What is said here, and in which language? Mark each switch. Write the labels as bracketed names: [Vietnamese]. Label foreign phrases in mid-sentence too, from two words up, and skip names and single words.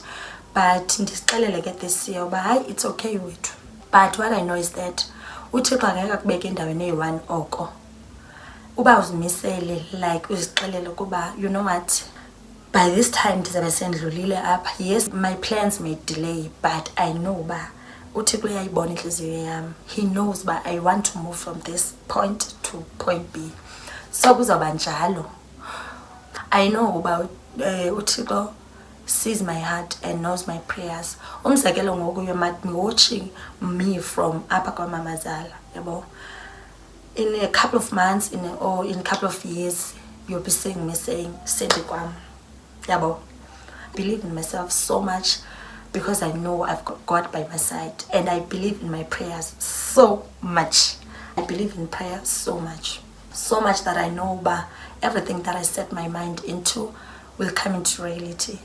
[Xhosa] But ndisixelele ke [English] this year [Xhosa] uba hayi [English] it's okay [Xhosa] wethu. [English] But what I know is that [Xhosa] uThixo angeke akubeke endaweni eyi-1 oko. Uba uzimisele, like uzixelele kuba [English] you know what, by this time [Xhosa] ndizabe sendlulile apha. [English] Yes, my plans may delay, but I know [Xhosa] ba uThixo uyayibona inhliziyo yami. [English] He knows ba I want to move from this point to point B. So [Xhosa] kuzawuba njalo. [English] I know [Xhosa] uba uThixo [English] sees my heart and knows my prayers. [Xhosa] Umzekelo ngoku [English] you might be watching me from [Xhosa] apha kwaMamazala yabo. [English] In a couple of months, in a couple of years, you'll be seeing me saying [Xhosa] sendi kwam yabo. [English] Believe in myself so much because I know I've got God by my side, and I believe in my prayers so much. I believe in prayer so much that I know everything that I set my mind into will come into reality.